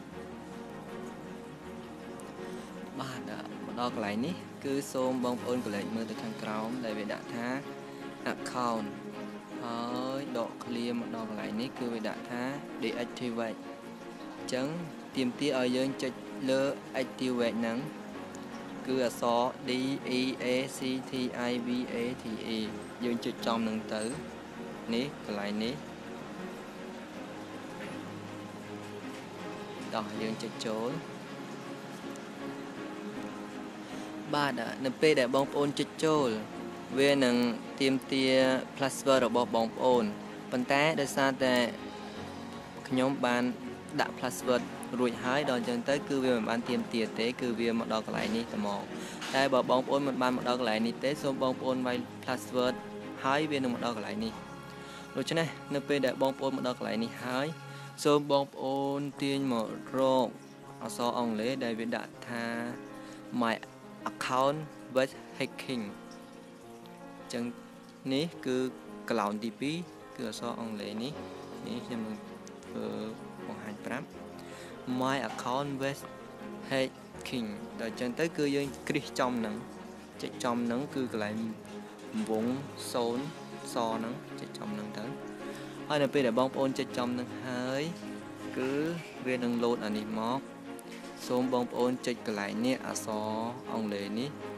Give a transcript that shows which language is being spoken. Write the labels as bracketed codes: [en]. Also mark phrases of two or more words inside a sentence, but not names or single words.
[km] បាទមកដល់កន្លែងនេះគឺសូមបងប្អូនកុំមើលទៅខាងក្រោមដែលវាដាក់ថា account ហើយដក clear មកដល់កន្លែងនេះគឺវាដាក់ថា deactivate អញ្ចឹងទាមទារឲ្យយើងចុចលើ activate ហ្នឹងគឺអក្សរ D E A C T I V A T E យើងចុចចំនឹងទៅនេះកន្លែងនេះ តោះយើងចុចចូលបាទនៅពេលដែលបងប្អូនចុចចូលវានឹងទាមទារ password របស់បងប្អូនប៉ុន្តែដោយសារតែខ្ញុំបានដាក់ password រួចហើយដល់អញ្ចឹងទៅគឺវាមិនបានទាមទារទេគឺវា មកដល់កន្លែងនេះតែមកតែបើបងប្អូនមិនបានមកដល់កន្លែងនេះទេសូមបងប្អូនវាយ password ហើយវានឹងមកដល់កន្លែងនេះដូច្នេះនៅពេលដែលបង ប្អូនមកដល់កន្លែងនេះហើយសូមបងប្អូនទាញមករកអក្សរអង់គ្លេសដែលវាដាក់ថា [en] my account was hacking [km] អញ្ចឹងនេះគឺកន្លោនទី2គឺអក្សរអង់គ្លេសនេះខ្ញុំនឹងធ្វើបង្ហាញប្រាប់ [en] my account was hacking [km] ដល់អញ្ចឹងទៅគឺយើងគ្រីសចំហ្នឹងចុចចំហ្នឹងគឺកន្លែងវង0សហ្នឹងចុចចំហ្នឹងទៅហើយនៅពេលដែលបងប្អូនចុចចំហ្នឹងហើយគឺវានឹងលោតអានេះមកសូមបងប្អូនចុចកន្លែងនេះអក្សរអង់គ្លេសនេះ